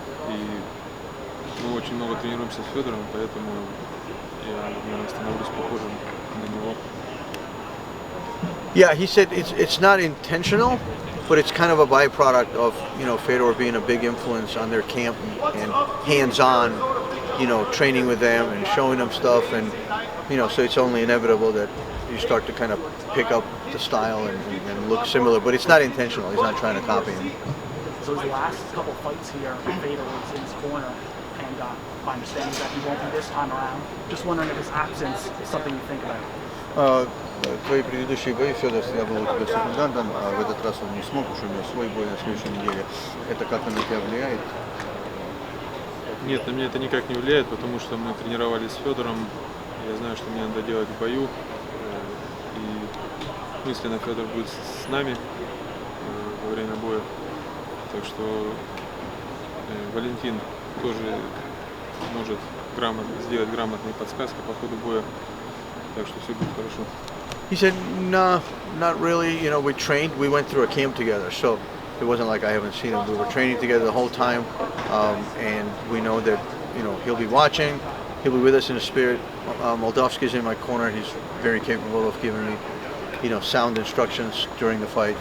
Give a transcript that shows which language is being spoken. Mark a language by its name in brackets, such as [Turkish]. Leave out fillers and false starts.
[Russian] И мы очень много тренируемся с Федором, поэтому я, наверное, становлюсь похожим на него. [English] Yeah, he said it's not intentional, but it's kind of a byproduct of, you know, Fedor being a big influence on their camp and hands-on, training with them and showing them stuff, and so it's only inevitable that you start to kind of pick up the style and look similar, but it's not intentional. He's not trying to copy him. So his last couple fights here, Vader was in his corner, and my understanding is that he won't be this time around. Just wondering if his absence is something you think about. [Russian] Твои предыдущие бои, Федор, я был у тебя секундантом, а в этот раз он не смог, уж у него свой бой на следующей неделе. Это как-то на тебя влияет? Нет, на меня это никак не влияет, потому что мы тренировались с Федором. Я знаю, что мне надо делать в бою. И мысленно Федор будет с нами во время боя. Так что Валентин тоже может сделать грамотные подсказки по ходу боя. Так что все будет хорошо. [English] He said, no, not really. We trained. We went through a camp together, so it wasn't like I haven't seen him. We were training together the whole time, and we know that he'll be watching. He'll be with us in the spirit. Moldavsky's in my corner. He's very capable of giving me, sound instructions during the fight.